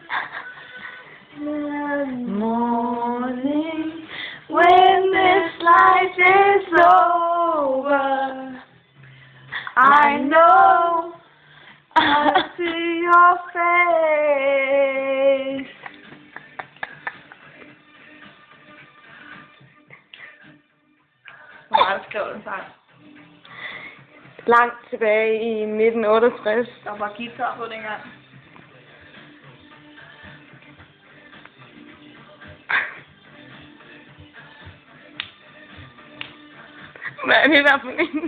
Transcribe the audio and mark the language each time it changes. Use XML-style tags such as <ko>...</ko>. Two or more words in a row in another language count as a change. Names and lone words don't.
<en>Morning, when this life is over, I know I'll see your face.</en> <da>Hvor meget skrev den sang? Langt tilbage i 1968. Der var guitar på dengang. Hvad er det der for en?</da>